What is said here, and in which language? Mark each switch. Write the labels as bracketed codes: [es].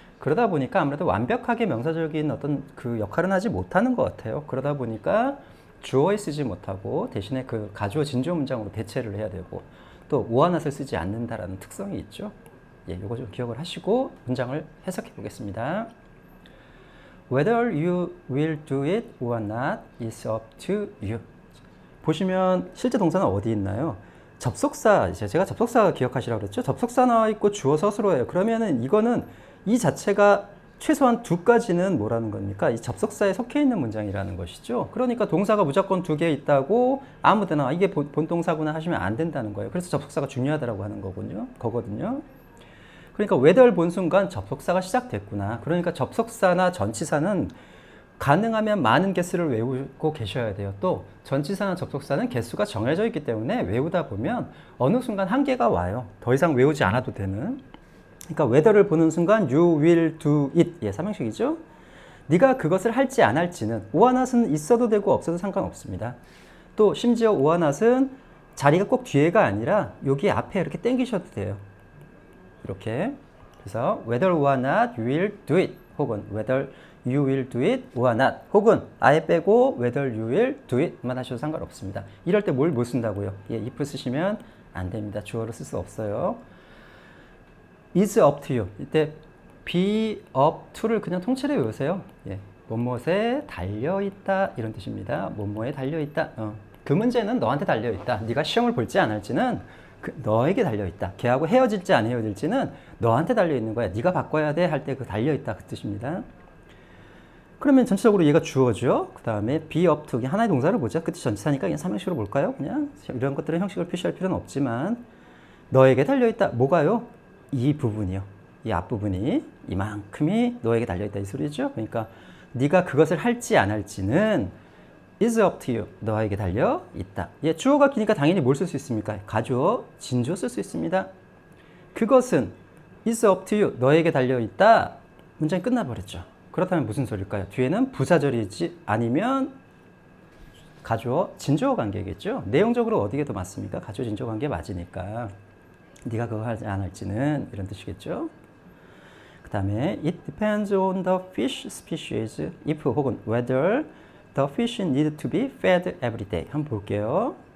[ko] 그러다 보니까 아무래도 완벽하게 명사적인 어떤 그 역할은 하지 못하는 것 같아요. 그러다 보니까 주어에 쓰지 못하고 대신에 그 가주어 진주어 문장으로 대체를 해야 되고 또 오와 not을 쓰지 않는다라는 특성이 있죠. 예, 이거 좀 기억을 하시고 문장을 해석해 보겠습니다. [en] Whether you will do it or not is up to you. [ko] 보시면 실제 동사는 어디 있나요? 접속사, 제가 접속사 기억하시라고 그랬죠? 접속사 나와 있고 주어 서술어예요. 그러면은 이거는 이 자체가 최소한 두 가지는 뭐라는 겁니까? 이 접속사에 속해 있는 문장이라는 것이죠. 그러니까 동사가 무조건 두 개 있다고 아무데나 이게 본동사구나 하시면 안 된다는 거예요. 그래서 접속사가 중요하다고 하는 거거든요. 그러니까 whether 본 순간 접속사가 시작됐구나. 그러니까 접속사나 전치사는 가능하면 많은 개수를 외우고 계셔야 돼요. 또 전치사나 접속사는 개수가 정해져 있기 때문에 외우다 보면 어느 순간 한계가 와요. 더 이상 외우지 않아도 되는. 그러니까 whether를 보는 순간 [en] you will do it. [ko] 예, 삼형식이죠. 네가 그것을 할지 안 할지는 or not은 있어도 되고 없어도 상관없습니다. 또 심지어 or not은 자리가 꼭 뒤에가 아니라 여기 앞에 이렇게 당기셔도 돼요. 이렇게. 그래서 [en] whether or not you will do it [ko] 혹은 [en] whether you will do it or not [ko] 혹은 아예 빼고 [en] whether you will do it [ko] 만 하셔도 상관없습니다. 이럴 때 뭘 못 쓴다고요? 예, if 쓰시면 안 됩니다. 주어를 쓸 수 없어요. [en] is up to you. [ko] 이때 be up to를 그냥 통째로 외우세요. 예, 뭐뭐에 달려있다 이런 뜻입니다. 뭐뭐에 달려있다. 그 문제는 너한테 달려있다. 네가 시험을 볼지 안 할지는 너에게 달려있다. 걔하고 헤어질지 안 헤어질지는 너한테 달려있는 거야. 네가 바꿔야 돼 할 때 그 달려있다 그 뜻입니다. 그러면 전체적으로 얘가 주어죠. 그 다음에 be up to 하나의 동사를 보자. 끝이 전치사니까 그냥 삼형식으로 볼까요? 그냥 이런 것들은 형식을 표시할 필요는 없지만 너에게 달려있다. 뭐가요? 이 부분이요. 이 앞부분이 이만큼이 너에게 달려있다 이 소리죠. 그러니까 네가 그것을 할지 안 할지는 [en] is up to you. [ko] 너에게 달려있다. 예, 주어가 기니까 당연히 뭘 쓸 수 있습니까? 가주어, 진주어 쓸 수 있습니다. 그것은 [en] is up to you. [ko] 너에게 달려있다. 문장이 끝나버렸죠. 그렇다면 무슨 소리일까요? 뒤에는 부사절이지 아니면 가주어, 진주어 관계겠죠. 내용적으로 어디게 더 맞습니까? 가주어, 진주어 관계 맞으니까 네가 그거 할지 안 할지는 이런 뜻이겠죠. 그 다음에 [en] it depends on the fish species if [ko] 혹은 [en] whether the fish need to be fed every day. [ko] 한번 볼게요.